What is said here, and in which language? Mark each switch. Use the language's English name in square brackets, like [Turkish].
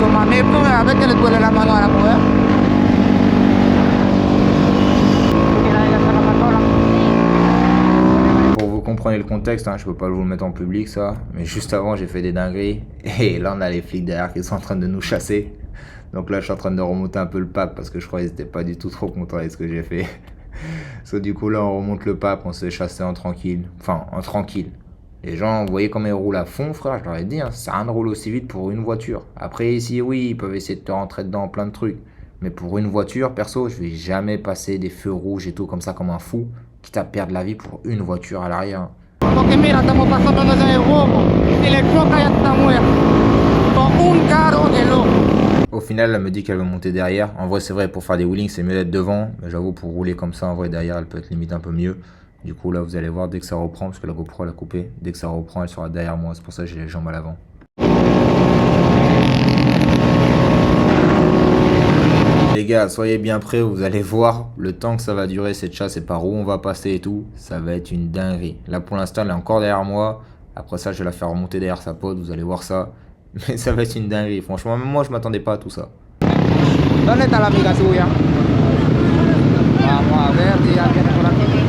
[Spanish] ejemplo, a ver que le duele la mano a la mujer. [French] Pour vous compreniez le contexte, hein, je peux pas vous le mettre en public ça, mais juste avant j'ai fait des dingueries et là on a les flics derrière qui sont en train de nous chasser. Donc là je suis en train de remonter un peu le pape parce que je crois qu'ils étaient pas du tout trop contents avec ce que j'ai fait. So, du coup là on remonte le pape, on se fait chasser en tranquille, enfin en tranquille. Les gens, vous voyez comment ils roulent à fond, frère, je leur ai dit, hein, ça sert à rien de rouler aussi vite pour une voiture. Après ici oui, ils peuvent essayer de te rentrer dedans plein de trucs. Mais pour une voiture, perso, je vais jamais passer des feux rouges et tout comme ça comme un fou, quitte à perdre la vie pour une voiture à l'arrière. [Spanish] Porque mira, estamos pasándonos en el robo. Si le choca ya está muerto. Con un carro de loco. [French] Au final, elle me dit qu'elle veut monter derrière. En vrai, c'est vrai, pour faire des wheelings, c'est mieux d'être devant. Mais j'avoue, pour rouler comme ça, en vrai, derrière, elle peut être limite un peu mieux. Du coup, là, vous allez voir, dès que ça reprend, parce que la GoPro, elle a coupé, dès que ça reprend, elle sera derrière moi. C'est pour ça que j'ai les jambes à l'avant. Les gars, soyez bien prêts, vous allez voir le temps que ça va durer cette chasse et par où on va passer et tout. Ça va être une dinguerie. Là, pour l'instant, elle est encore derrière moi. Après ça, je vais la faire remonter derrière sa pote, vous allez voir ça. Mais ça va être une dinguerie. Franchement, même moi, je m'attendais pas à tout ça. [Spanish] ¿Dónde está la amiga suya? Vamos a ver si ya viene por aquí.